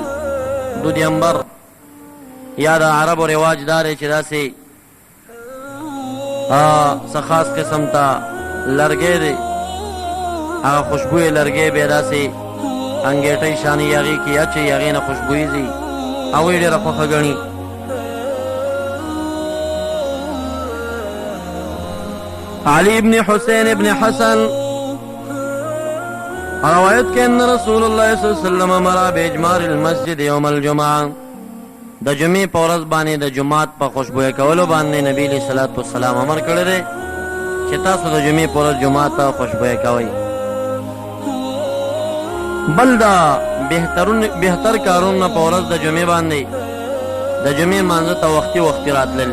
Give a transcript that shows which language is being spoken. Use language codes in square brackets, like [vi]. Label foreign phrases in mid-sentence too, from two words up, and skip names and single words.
[ps] دودي انبر یا د عربو رواج دار چې داسې څه خاص قسم ته لرګی دی، هغه خوشبویه لرګی بیا داسې انګېټۍ شانې هغې کې اچوي، هغې نه خوشبویي ځي، هغوی ډېره خوښه ګڼي. [ar] علي ابن حسین ابن حسن روایت کہ ان رسول اللہ صلی اللہ علیہ وسلم امر باجمار المسجد یوم الجمعہ. [ps] د جمعې په ورځ باندې د جماعت په خوشبویه کولو باندې نبی [ar] علیہ الصلوۃ والسلام [ps] امر کړی دی چې تاسو د جمعې په ورځ جماعت ته خوشبویه کوئ. بل دا بهتر کارونه په ورځ د جمعې باندې د جمعې مانځه ته وختي وختي راتلل.